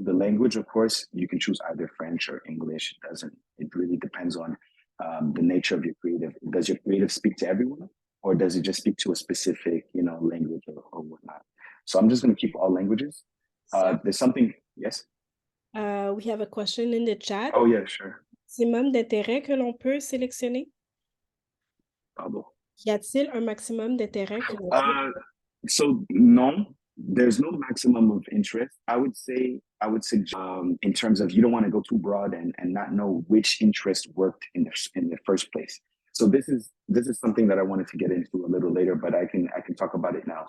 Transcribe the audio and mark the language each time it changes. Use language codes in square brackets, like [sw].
[en] The language, of course, you can choose either French or English. It really depends on the nature of your creative. Does your creative speak to everyone, or does it just speak to a specific, language or whatnot? So I'm just going to keep all languages. There's something, yes? We have a question in the chat. Oh, yeah, sure. [fr] Maximum d'intérêts que l'on peut sélectionner? Pardon. Y a-t-il un maximum d'intérêts que l'on peut... [en] So no, there's no maximum of interest. I would suggest in terms of you don't want to go too broad and not know which interest worked in the first place. So this is something that I wanted to get into a little later, but I can talk about it now.